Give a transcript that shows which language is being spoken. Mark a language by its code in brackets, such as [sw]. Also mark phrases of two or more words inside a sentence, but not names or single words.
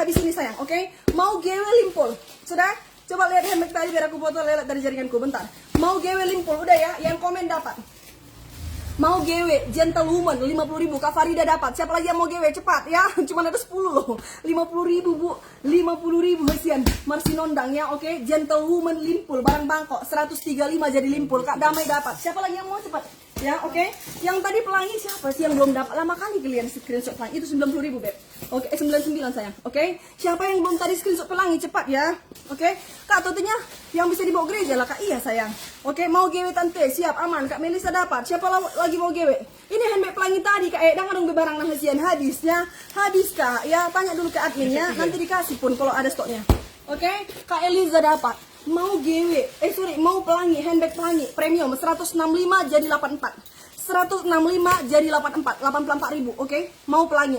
[id] Habis ini sayang. Oke. Mau GW limpul. Sudah? Coba lihat handbag tadi biar aku foto lelet dari jaringanku bentar. Mau GW limpul udah ya. Yang komen dapat. Mau GW gentlewoman 50.000. Kak Farida dapat. Siapa lagi yang mau GW cepat ya. Cuma ada 10 loh. 50.000 Bu. 50.000 hasian. [bbc] Marsi nondang ya. [id] Oke, gentlewoman limpul barang Bangkok 135 jadi limpul. Kak Damai dapat. Siapa lagi yang mau cepat? Ya, oke. Yang tadi pelangi siapa sih yang belum dapat? Lama kali kalian screenshot pelangi. Itu 90.000, Beb. Oke, 99 sayang. Oke. Siapa yang belum tadi screenshot pelangi cepat ya. Oke. Kak totinya yang bisa dibawa gereja lah, Kak. Iya, sayang. Oke, mau GW tante, siap aman. Kak Melisa dapat. Siapa lagi mau GW? Ini handbag pelangi tadi, Kak. Jangan dong barang [bbc] nang hasian [id] habisnya. Habis, Kak. Ya, tanya dulu ke adminnya, nanti dikasih pun kalau ada stoknya. Oke, Kak Eliza dapat. Mau GW, mau pelangi, handbag pelangi premium 165 jadi 84. 165 jadi 84, 84.000. Oke, mau pelangi.